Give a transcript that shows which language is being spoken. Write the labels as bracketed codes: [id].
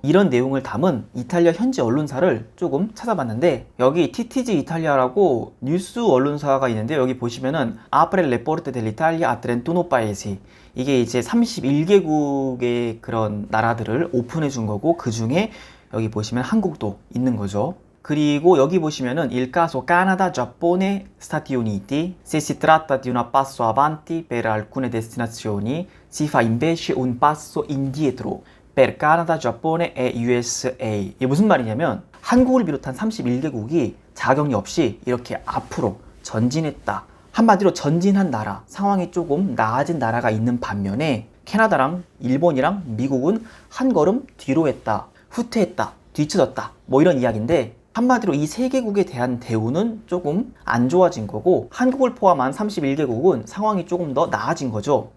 [ko] 이런 내용을 담은 이탈리아 현지 언론사를 조금 찾아봤는데, 여기 TTG 이탈리아라고 뉴스 언론사가 있는데, 여기 보시면은 Apre il reporte dell'Italia a 31 paesi, 이게 이제 31개국의 그런 나라들을 오픈해 준 거고, 그 중에 여기 보시면 한국도 있는 거죠. [it] 그리고 여기 보시면은 il caso Canada, Giappone, Stati Uniti, se si tratta di un passo avanti per alcune destinazioni, si fa invece un passo indietro per Canada, Giappone e USA. [ko] 이게 무슨 말이냐면 한국을 비롯한 31개국이 자격리 없이 이렇게 앞으로 전진했다. 한마디로 전진한 나라, 상황이 조금 나아진 나라가 있는 반면에 캐나다랑 일본이랑 미국은 한 걸음 뒤로 했다, 후퇴했다, 뒤쳐졌다, 뭐 이런 이야기인데 한마디로 이 세 개국에 대한 대우는 조금 안 좋아진 거고 한국을 포함한 31개국은 상황이 조금 더 나아진 거죠.